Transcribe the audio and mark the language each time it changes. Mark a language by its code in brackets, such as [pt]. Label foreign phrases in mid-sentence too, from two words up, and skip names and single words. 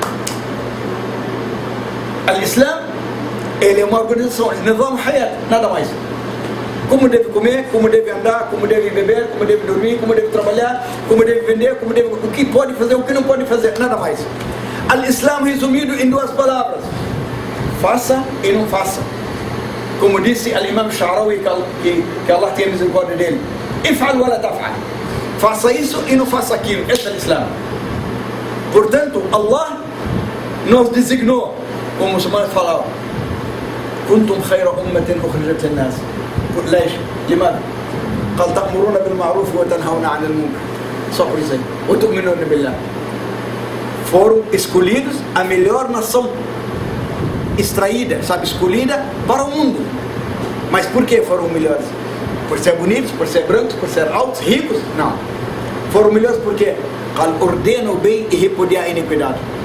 [pt] O Islã, ele é uma organização, [ar] نظام حياة, [pt] nada mais. Como deve comer, como deve andar, como deve beber, como deve dormir, como deve trabalhar, como deve vender, como deve, o que pode fazer, o que não pode fazer, nada mais. O Islã resumido em 2 palavras: faça e não faça. Como disse al-Imam Sha'rawi, que Allah tenha misericórdia dele: [ar] افعل ولا تفعل. [pt] Faça isso e não faça aquilo. Esse é o Islã. Portanto, Allah nos designou, como os muçulmanos falavam: [ar] كنتم خير أمة أخرجت للناس. ليش؟ لماذا؟ قال تأمرون بالمعروف وتنهون عن المنكر. [pt] Só por isso aí. [ar] وتؤمنون بالله. [pt] Foram escolhidos a melhor nação extraída, sabe, escolhida para o mundo. Mas por que foram melhores? Por ser bonitos, por ser brancos, por ser altos, ricos? Não. Foram melhores porque ordena o bem e repudia a iniquidade.